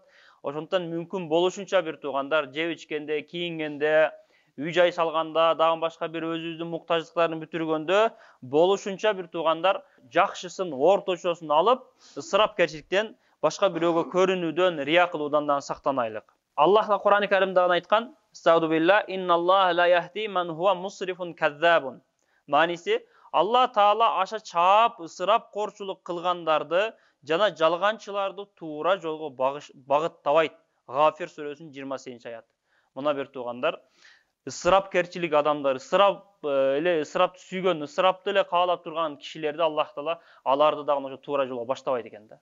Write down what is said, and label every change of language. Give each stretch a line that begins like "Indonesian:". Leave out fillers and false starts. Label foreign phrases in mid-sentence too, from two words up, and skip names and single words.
Kyrgyz: Ошондон мүмкүн болушунча бир туугандар жеп ичкенде, кийингенде, үй жай салганда, дагы башка бир өзүбүздүн муктаждыктарын бүтүргөндө болушунча бир туугандар жакшысын, орточосун алып, ысырапкерчиликтен, башка бирөөгө көрүнүүдөн, рия кылуудан дагы сактанайлык. Аллах Кур'ан-ы Каримде айткан:
Arabic: "أستعيذ بالله، إن الله لا يهدي من هو مسرف كذاب."
Kyrgyz: Маниси, Алла Таала аша чаап, ысырапкорчулук кылгандарды жана жалганчыларды туура жолго багыттабайт. Гафир сүрөсүнүн 28 аяты. Мына бир туугандар, ысырапкерчилик адамдар, ысырапты сүйгөн, ысырапты эле каалап турган кишилерди Аллах Таала аларды дагы ошо туура жолго баштабайт экен да.